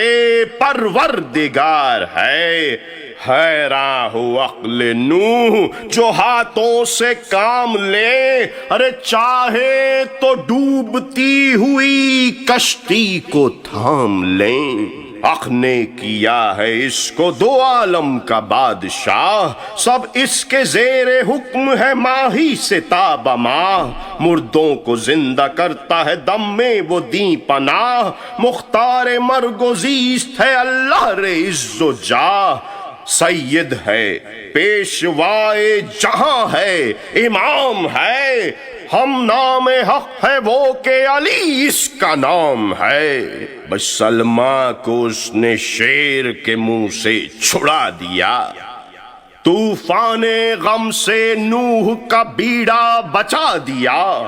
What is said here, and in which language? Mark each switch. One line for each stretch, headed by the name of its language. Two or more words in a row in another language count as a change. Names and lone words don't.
Urdu: پروردگار ہے حیراں ہو عقل نوح جو ہاتھوں سے کام لے ارے چاہے تو ڈوبتی ہوئی کشتی کو تھام لیں حق نے کیا ہے اس کو دو عالم کا بادشاہ سب اس کے زیر حکم ہے ماہی سے تاب ماہ مردوں کو زندہ کرتا ہے دم میں وہ دیں پناہ مختار مرگ و زیست ہے اللہ رے عز و جاہ سید ہے پیشوائے جہاں ہے امام ہے ہم نام حق ہے وہ کہ علی اس کا نام ہے بس سلمہ کو اس نے شیر کے منہ سے چھڑا دیا طوفان غم سے نوح کا بیڑا بچا دیا